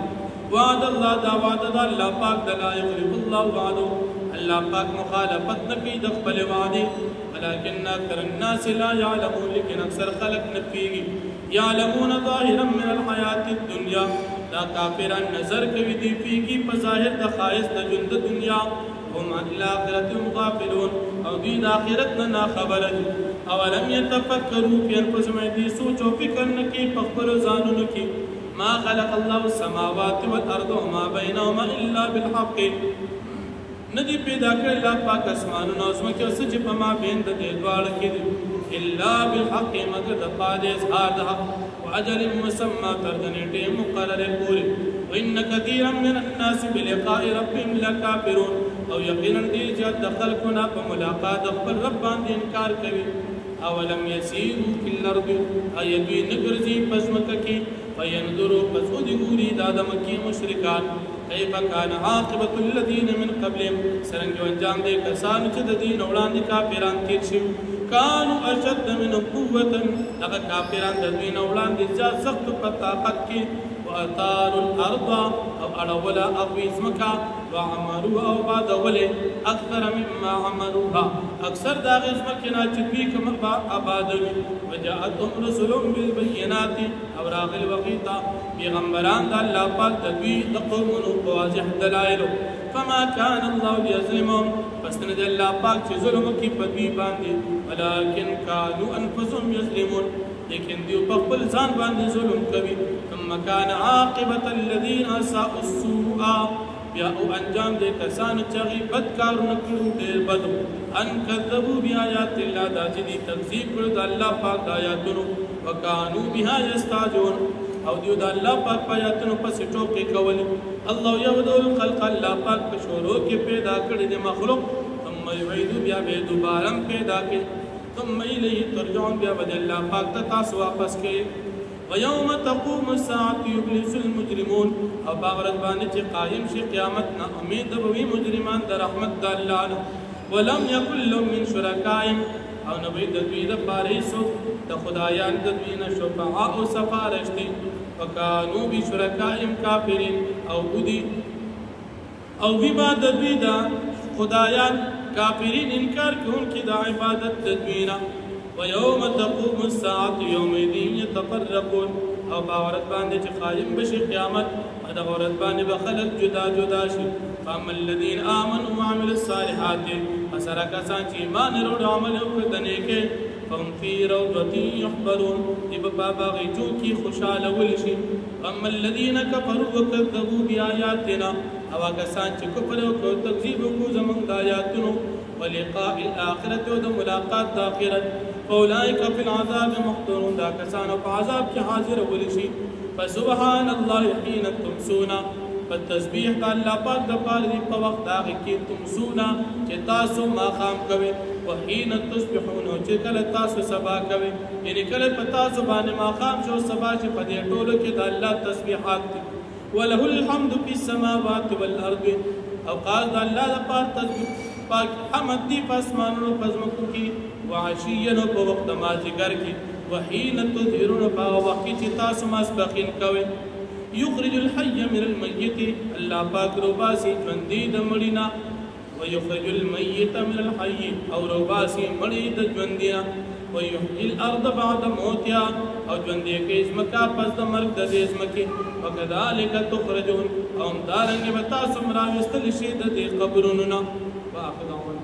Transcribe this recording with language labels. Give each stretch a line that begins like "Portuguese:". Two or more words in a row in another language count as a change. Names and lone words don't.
Arabic: وعد الله،
Pashto: دا وعده د الله پاک د
Arabic: لا یخلف الله وعده،
Pashto: الله پاک مخالفت نه کوي د خپل وعدې.
Arabic: ولکن اکثر الناس لا یعلمون،
Pashto: لیکن اکثر خلق نه پوهېږي.
Arabic: یعلمون ظاهرا من الحیات الدنیا،
Pashto: دا کافران نظر کوي دی پوهېږي په ظاهر د ښایست د ژوند د دنیا.
Arabic: هم عن الآخرة هم غافلون،
Pashto: او دوی د آخرت نه ناخبره دي.
Arabic: اولم یتفکروا فی انفسهم،
Pashto: دوی سوچ او فکر نه کوي په خپلو ځانونو کې.
Arabic: ما خلق الله السماوات والارض وما بینهما الا بالحق،
Pashto: نه دي پیدا کړی الله پاک اسمانونه او ځمکې او څه چې په مابین د دې دواړو کې دي،
Arabic: الا بالحق،
Pashto: مګر د پاره د اظهار د حق.
Arabic: واجل مسمى،
Pashto: تر د نیټې مقررې پورې.
Arabic: وان کثیرا من الناس بلقاء ربهم لکافرون،
Pashto: او یقینا ډېر زیات د خلکو نه په ملاقات د خپل رب باندې انکار کوي.
Arabic: اولم یسیروا فی الارض،
Pashto: آیا دوی نه ګرځي په ځمکه کې؟ فینظروا، پس ودې ګوري دا د مکې مشرکان.
Arabic: کیف کان عاقبة الذین من قبلهم،
Pashto: څرنګه انجام دی کسانو چې د دې نه وړاندې کافران تېر شوي.
Arabic: كانوا اشد منهم قوة
Pashto: هغه کافران د دوی نه وړاندې زیات سخت په طاقت کې
Arabic: واثاروا الارض
Pashto: او اړوله هغوی ځمکه وعمروا او آبادولې
Arabic: اکثر مما عمروها
Pashto: اکثر د هغې ځمکې نه چې دوی کوم آبادوي
Arabic: وجاءتهم رسلهم بالبینات
Pashto: او راغلي هغوی ته پیغمبران د الله پاک د دوی د قومونو په واضح دلایلو
Arabic: فما كان الله ليظلمهم
Pashto: پس نه دی الله پاک چې ظلم وکړي په دوی باندې
Arabic: ولكن كانوا انفسهم يظلمون
Pashto: لیکن دیو په خپل ځان باندې ظلم کوي
Arabic: ثم كان عاقبة الذين اساءوا السوء
Pashto: بیا او انجام دې کسانو چې هغوی بد کارونه کړي ډېر بد
Arabic: ان کذبوا بآیات الله
Pashto: دا چې دوی تکذیب کړي د الله پاک د آیاتونو
Arabic: وکانوا بها یستهزئون
Pashto: او دیو د الله پاک په آیاتونو پسې ټوکې کولې
Arabic: الله یبدأ الخلق
Pashto: الله پاک په شروع کې پیدا کړي د مخلوق
Arabic: ثم یعیدو
Pashto: بیا به دوباره پیدا کړي
Arabic: ثم الیه ترجعون
Pashto: بیا به الله پاک ته تاسو واپس کړي
Arabic: ويوم تقوم الساعة يبلس المجرمون
Pashto: او باغرت باندې چې قائم شي قیامت نه امید به وي مجرمان د رحمت د الله نه
Arabic: ولم يكن لهم من شرکائهم
Pashto: او نبی د دوی دپاره هېڅوک د خدایان د دوی نه شفعاء او سفارش دي
Arabic: وکانو بشرکائهم کافرین
Pashto: او ودي او وي به د دوی د خدایان کافرین انکار کوونکي د عبادت د دوی نه
Arabic: ويوم تقوم الساعة يومئذ يتفرقون
Pashto: او باورت باندې چې قائم بشي قیامت دا ورځ باندې به خلک جدا جدا شي
Arabic: فاما الذين آمنوا وعملوا الصالحات
Pashto: فسره کسان چې ایمان وروړي او عمل وکړي د نیکۍ
Arabic: فهم فی روضة یحبرون
Pashto: دی به په باغچو کې خوشحاله ولی شي
Arabic: اما الذين كفروا وكذبوا بآياتنا
Pashto: او کسان چې کفر وکړي او تکذیب وکړي زموږ د آیاتونو
Arabic: ولقاء الآخرة
Pashto: او د ملاقات د آخرت
Arabic: فاولئک فی العذاب محضرون
Pashto: دا کسان په عذاب کې حاضر ولی شي
Arabic: فسبحان الله حين تمسون
Pashto: فالتسبيح د الله پاک د پاره دی په وخت هغه کې تمسون چې تاسو ماښام کوئ
Arabic: وحين تصبحون
Pashto: چې کله تاسو سبا کوئ یعنی کله په تاسو باندې ماښام شو سبا چې په دې ټولو کې د الله تسبیحات دي
Arabic: وله الحمد في السماوات والارض
Pashto: او قال د الله لپاره تسبیح پاک حمد دی په اسمانونو په ځمکو کې وعشیا په وخت مازدیګر کې وحين تظهرون په وخت چې تاسو ماسپخین کوئ
Arabic: یخرج الحي من الميت
Pashto: الله پاک روباسي ژوندي د مړینا
Arabic: ويخرج الميت من الحي
Pashto: او روباسي مړی د ژوندینا
Arabic: ويحيي الارض بعد موتها
Pashto: او ژوندي کې ځمکه پس د مرګ د دې ځمکې
Arabic: وکذلک تخرجون
Pashto: او دارنګ به تاسو راوستل شي د دې قبرونو نه واخذ